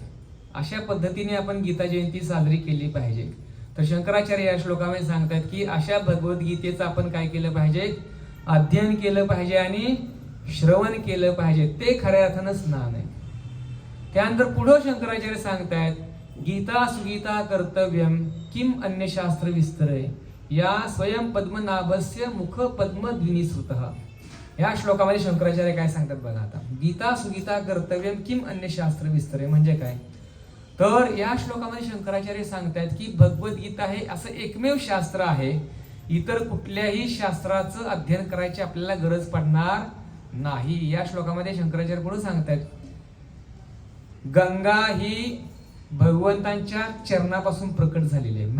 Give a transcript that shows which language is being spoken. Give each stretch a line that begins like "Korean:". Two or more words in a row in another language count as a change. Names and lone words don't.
Marathi: अशा पद्धतीने आपण गीता जयंती साजरी केली पाहिजे. तर शंकराचार्य या श्लोकामध्ये सांगतात की अशा भगवद्गीतेचं आपण काय केलं पाहिजे? अध्ययन केलं पाहिजे आणि श्रवण केलं पाहिजे. ते खऱ्या अर्थानं स्नान आहे. त्यानंतर पुढं शंकराचार्य सांगतायत,
Sanskrit: गीता सुगीता कर्तव्यम किम अन्य शास्त्र विस्तरय या स्वयं पद्मनाभस्य मुख पद्मद्विनिसृतः.
Marathi: या श्लोकामध्ये शंकराचार्य काय सांगतात बघा आता.
Sanskrit: गीता सुगीता कर्तव्यम किम अन्य शास्त्र विस्तरय
Marathi: म्हणजे काय? तर या श्लोकामध्ये शंकराचार्य सांगतात की भगवद्गीता हे असं एकमेव शास्त्र आहे, इतर कुठल्याही शास्त्राचं अध्ययन करायची आपल्याला गरज पडणार नाही. या श्लोकामध्ये शंकराचार्य पुढे सांगतात, गंगा ही भगवंतांच्या चरणापासून प्रकट झालेली आहे.